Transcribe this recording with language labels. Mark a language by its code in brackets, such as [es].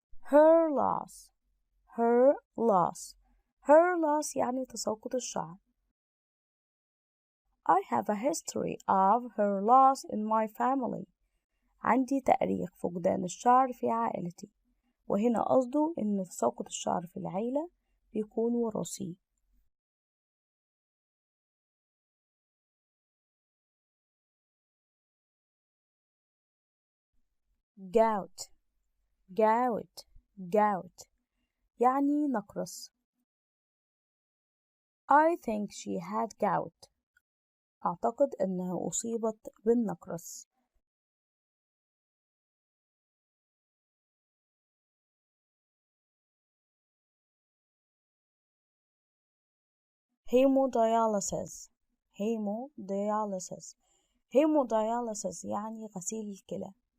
[en] hair loss hair loss hair loss [ar] يعني تساقط الشعر. [en] I have a history of hair loss in my family. [ar] عندي تاريخ فقدان الشعر في عائلتي. وهنا قصده إن تساقط الشعر في العيلة بيكون وراثي. [en] gout gout gout [ar] يعني نقرس. [en] I think she had gout. [ar] أعتقد أنها أصيبت بالنقرس. [en] hemodialysis hemodialysis hemodialysis [ar] يعني غسيل الكلى.